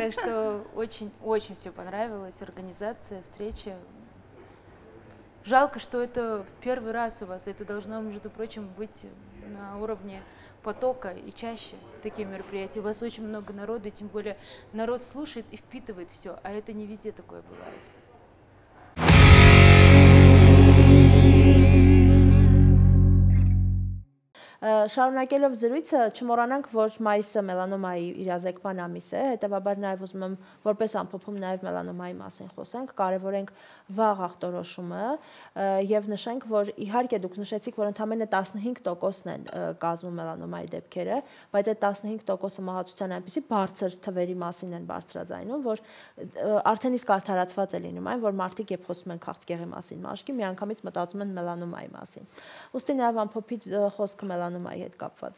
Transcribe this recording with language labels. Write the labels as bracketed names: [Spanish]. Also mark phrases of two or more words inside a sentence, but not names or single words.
[Russian] Так что очень все понравилось, организация, встреча. Жалко, что это в первый раз у вас. Это должно, между прочим, быть на уровне потока и чаще такие мероприятия. У вас очень много народу, и тем более народ слушает и впитывает все, а это не везде такое бывает. [Armenian] Շարունակելով զրույցը, չմոռանանք, որ մայիսը մելանոմայի իրազեկման ամիս է, հետևաբար նաև ուզում եմ որպես ամփոփում նաև մելանոմայի մասին խոսենք, կարևորենք վաղ ախտորոշումը եւ նշենք, որ իհարկե դուք նշեցիք, որ ընդամենը 15%-ն են կազմում մելանոմայի դեպքերը, բայց այդ 15%-ը մահացության այնպիսի բարձր թվերի մասին են բարձրաձայնում, որ արդեն իսկ արդարացված է լինում այն, որ մարդիկ երբ խոսում են քաղցկեղի մասին մաշկի, միանգամից մտածում են մելանոմայի մասին։ Ուստի նաև ամփոփիչ խոսքը մելանոմայի հետ կապված։